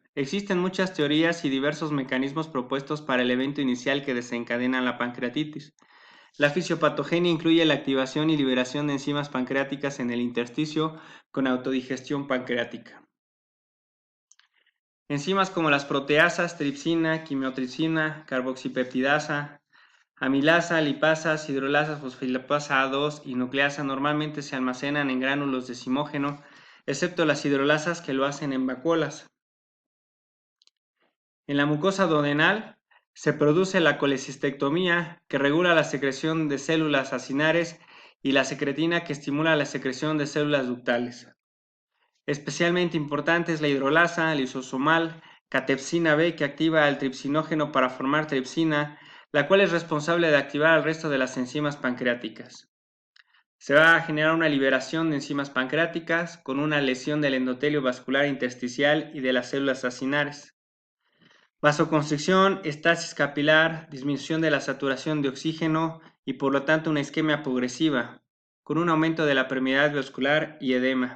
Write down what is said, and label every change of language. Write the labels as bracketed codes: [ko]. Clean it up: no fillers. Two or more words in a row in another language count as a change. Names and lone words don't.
[es] Existen muchas teorías y diversos mecanismos propuestos para el evento inicial que desencadena la pancreatitis. La fisiopatogenia incluye la activación y liberación de enzimas pancreáticas en el intersticio con autodigestión pancreática. Enzimas como las proteasas, tripsina, quimiotripsina, carboxipeptidasa, amilasa, lipasas, hidrolasas, fosfolipasa A2 y nucleasa normalmente se almacenan en gránulos de zimógeno, excepto las hidrolasas que lo hacen en vacuolas. En la mucosa duodenal se produce la colecistectomía, que regula la secreción de células acinares, y la secretina, que estimula la secreción de células ductales. Especialmente importante es la hidrolasa lisosomal catepsina B, que activa al tripsinógeno para formar tripsina, la cual es responsable de activar al resto de las enzimas pancreáticas. Se va a generar una liberación de enzimas pancreáticas con una lesión del endotelio vascular intersticial y de las células acinares. Vasoconstricción, estasis capilar, disminución de la saturación de oxígeno y por lo tanto una isquemia progresiva, con un aumento de la permeabilidad vascular y edema.